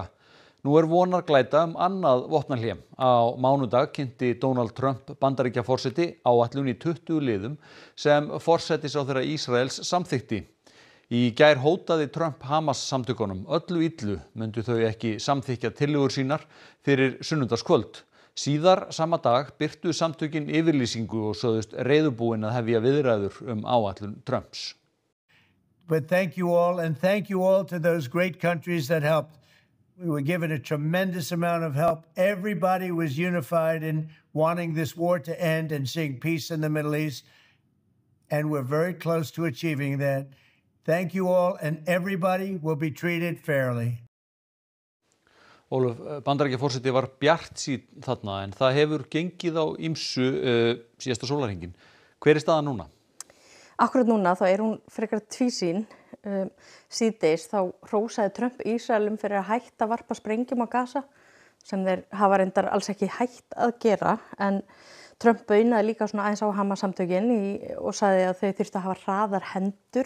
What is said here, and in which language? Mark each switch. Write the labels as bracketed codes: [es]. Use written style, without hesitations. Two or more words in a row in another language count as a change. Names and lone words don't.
[is] Nú vonarglæta annað vopnahlé. Á mánudag kynnti Donald Trump Bandaríkjaforseti áætlun í 20 liðum sem forsætisráðherra Ísraels samþykkti. Í gær hótaði Trump Hamas-samtökunum öllu illu myndu þau ekki samþykkja tillögur sínar fyrir sunnudagskvöld. Síðar sama dag birtu samtökin yfirlýsingu og sögðust reiðubúin að hefja viðræður áætlun Trumps. [en] But thank you all, and thank you all to those great countries that helped. We were given a tremendous amount of help. Everybody was unified in wanting this war to end and seeing peace in the Middle East. And we're very close to achieving that. Thank you all, and everybody will be treated fairly. [is] Ólöf, Bandaríkjaforseti var bjartsýnn þarna en það hefur gengið á ýmsu síðasta sólarhringinn. Hver staðan núna? Akkúrat núna þá hún frekar tvísýn. Síðdegis þá hrósaði Trump Ísraelum fyrir að hætta að varpa sprengjum á Gaza sem þeir hafa reyndar alls ekki hætt að gera en Trump baunaði líka svona aðeins á Hamas-samtökin og sagði að þau þyrftu að hafa hraðar hendur.